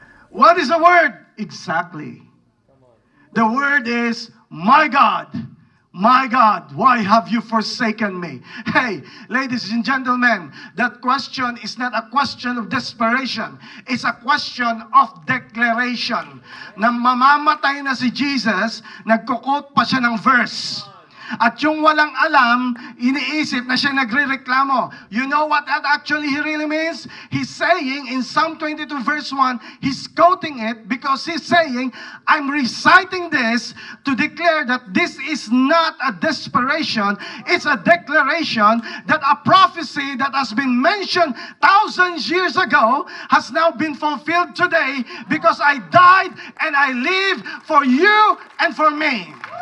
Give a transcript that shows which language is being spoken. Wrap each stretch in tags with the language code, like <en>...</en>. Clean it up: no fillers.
<en>What is the word? Exactly. The word is, my God, why have you forsaken me? Hey, ladies and gentlemen, that question is not a question of desperation. It's a question of declaration.</en> <tl>Nang mamamatay na si Jesus, nagkukot pa siya ng verse. At yung walang alam, iniisip na siya nagre-reklamo.</tl> <en>You know what that actually really means? He's saying in Psalm 22 verse 1, he's quoting it because he's saying, I'm reciting this to declare that this is not a desperation. It's a declaration that a prophecy that has been mentioned thousands years ago has now been fulfilled today because I died and I live for you and for me.</en>